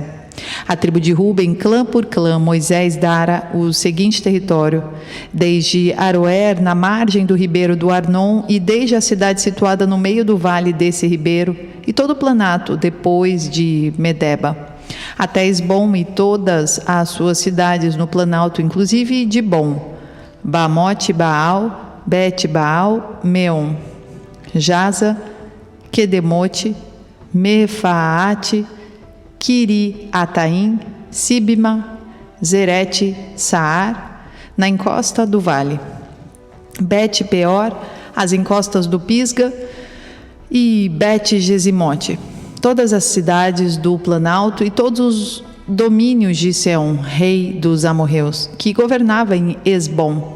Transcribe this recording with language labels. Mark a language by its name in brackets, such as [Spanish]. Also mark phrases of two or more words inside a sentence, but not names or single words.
[Portuguese] A tribo de Ruben, clã por clã, Moisés dara o seguinte território: desde Aroer, na margem do ribeiro do Arnon, e desde a cidade situada no meio do vale desse ribeiro, e todo o planato, depois de Medeba, até Esbom e todas as suas cidades no planalto, inclusive Dibom, Bamote Baal, Bet Baal, Meon, Jaza, Quedemote, Mefaate, Kiri-Ataim, Sibma, Zerete, Saar, na encosta do vale, Bet-Peor, as encostas do Pisga, e Bet-Gesimote, todas as cidades do Planalto e todos os domínios de Seom, rei dos amorreus, que governava em Esbom.